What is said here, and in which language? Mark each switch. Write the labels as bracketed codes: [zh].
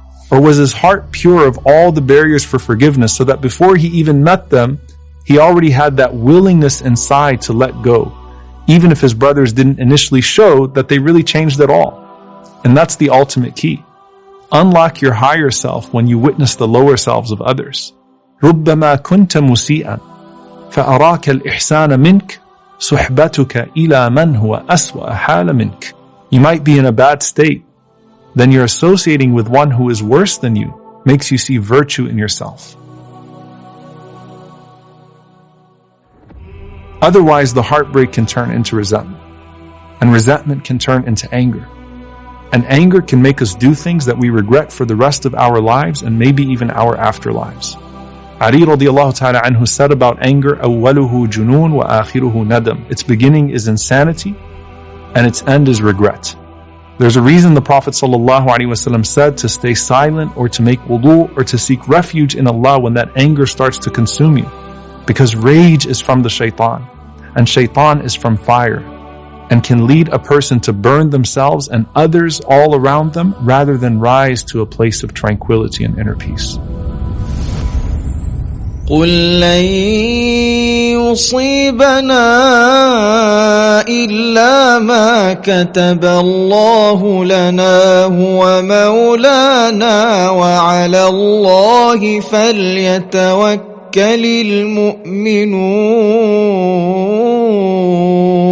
[en] Or was his heart pure of all the barriers for forgiveness so that before he even met them, he already had that willingness inside to let go, even if his brothers didn't initially show that they really changed at all? And that's the ultimate key. Unlock your higher self when you witness the lower selves of others. [ar] رُبَّمَا كُنْتَ مُسِيئًا فأراك الإحسان منك صحبتك إلى من هو أسوأ حال منك. [en] You might be in a bad state, then you're associating with one who is worse than you makes you see virtue in yourself. Otherwise, the heartbreak can turn into resentment, and resentment can turn into anger. And anger can make us do things that we regret for the rest of our lives and maybe even our afterlives. Ali radiallahu ta'ala anhu said about anger, [ar] أَوَّلُهُ جُنُونَ وَآخِرُهُ نَدَمٌ. [en] Its beginning is insanity, and its end is regret. There's a reason the Prophet ﷺ said to stay silent or to make wudu or to seek refuge in Allah when that anger starts to consume you. Because rage is from the shaitan, and shaitan is from fire, and can lead a person to burn themselves and others all around them rather than rise to a place of tranquility and inner peace. [ar] قل لن يصيبنا إلا ما كتب الله لنا هو مولانا وعلى الله فليتوكل المؤمنون.